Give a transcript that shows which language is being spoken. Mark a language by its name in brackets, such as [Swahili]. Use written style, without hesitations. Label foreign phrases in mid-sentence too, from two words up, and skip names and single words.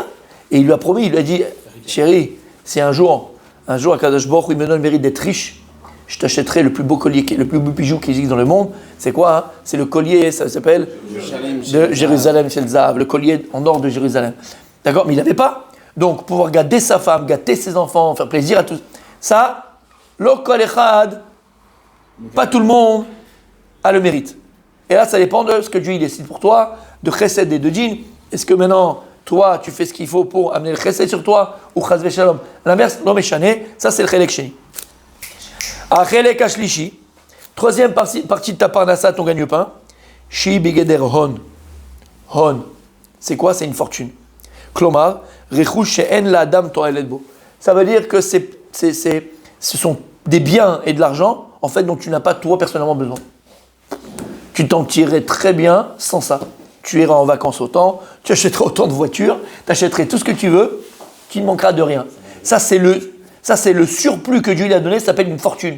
[French] Et il lui a promis, il lui a dit, chérie, si un jour, Akadosh Baruch Hu, il me donne le mérite d'être riche, je t'achèterai le plus beau collier, le plus beau bijou qui existe dans le monde. C'est quoi hein? C'est le collier, ça s'appelle de Jérusalem, Shel Zahav, le collier en or de Jérusalem. D'accord, mais il n'avait pas. Donc, pouvoir gâter sa femme, gâter ses enfants, faire plaisir à tous. Ça, [Hebrew] לא כל אחד, [French] pas tout le monde a le mérite. Et là, ça dépend de ce que Dieu il décide pour toi, de chesed et de din. Est-ce que maintenant, toi, tu fais ce qu'il faut pour amener le chesed sur toi, ou [Hebrew] חס ושלום? L'inverse, לא משנה, [French] ça c'est le [Hebrew] חלק שני. ה חלק השלישי, [French] troisième partie de ta parnassa, ton gagne-pain, [Hebrew] שהיא בגדר הון. [French] Hon, c'est quoi? C'est une fortune. [Hebrew] כלומר, רכוש שאין לאדם תועלת בו. [French] Ça veut dire que ce sont des biens et de l'argent, en fait, dont tu n'as pas toi personnellement besoin. Tu t'en tirerais très bien sans ça. Tu iras en vacances autant, tu achèterais autant de voitures, tu achèterais tout ce que tu veux, tu ne manqueras de rien. Ça, c'est le surplus que Dieu lui a donné, ça s'appelle une fortune.